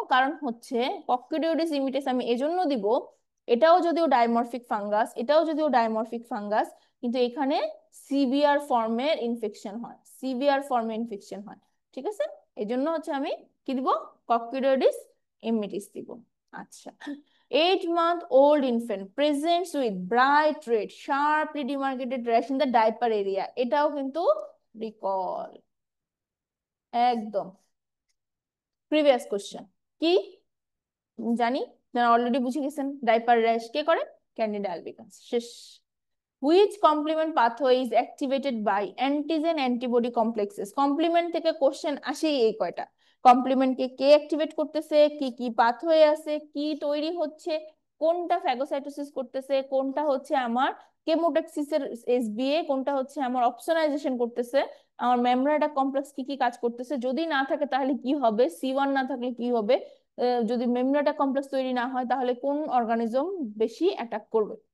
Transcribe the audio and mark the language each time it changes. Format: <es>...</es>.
<bn>কারণ হচ্ছে কক্সিডিওইডিস ইমিটিস আমি এজন্য দিব, এটাও যদিও ডাইমরফিক ফাঙ্গাস, এটাও যদিও ডাইমরফিক ফাঙ্গাস, কিন্তু এখানে সিভিয়ার ফর্মের ইনফেকশন হয়, সিভিয়ার ফর্মে ইনফেকশন হয়, ঠিক আছে? এই জন্য হচ্ছে আমি কি দিব, কক্সিডিওইডিস ইমিটিস দিব।</bn> <en>আচ্ছা, 8 month old infant presents with bright red sharply demarcated rash in the diaper area,</en> <bn>এটাও কিন্তু রিকল, একদম প্রিভিয়াস কোশ্চেন। কি জানি, যারা অলরেডি বুঝে গেছেন, ডাইপার র্যাশ কে করে, ক্যান্ডিডা আলবিকান্স, শেষ।</bn> <en>Which complement pathway is activated by antigen antibody complexes?</en> <bn>Complement থেকে কোশ্চেন আসেই এই কয়টা, কমপ্লিমেন্ট কে কে অ্যাক্টিভেট করতেছে, কি কি পাথওয়ে আছে, কি তৈরি হচ্ছে, কোনটা ফ্যাগোসাইটোসিস করতেছে, কোনটা হচ্ছে আমার কেমোটক্সিসের এসবিএ, কোনটা হচ্ছে আমার অপসোনাইজেশন করতেছে, আমার মেমব্রেন কমপ্লেক্স কি কি কাজ করতেছে, যদি না থাকে তাহলে কি হবে, সি1 না থাকলে কি হবে, যদি মেমব্রেন কমপ্লেক্স তৈরি না হয় তাহলে কোন অর্গানিজম বেশি অ্যাটাক করবে।</bn>